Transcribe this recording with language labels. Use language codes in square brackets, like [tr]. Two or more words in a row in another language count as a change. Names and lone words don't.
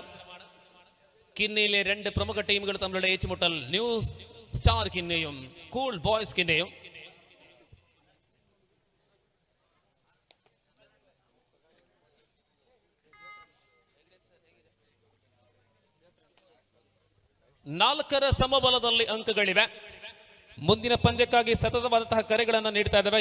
[ml] കിന്നയിലെ 2 പ്രമുഖ ടീമുകൾ തമ്മിലുള്ള ഏറ്റുമുട്ടൽ ന്യൂ സ്റ്റാർ കിന്നയും കൂൾ ബോയ്സ് കിന്നയും. [kn] ನಾಲ್ಕರ ಸಮಬಲದಲ್ಲಿ ಅಂಕಗಳಿವೆ. ಮುಂದಿನ ಪಂದ್ಯಕ್ಕಾಗಿ ಸತತವಾದಂತಹ ಕರೆಗಳನ್ನು ನೀಡ್ತಾ ಇದ್ದಾವೆ.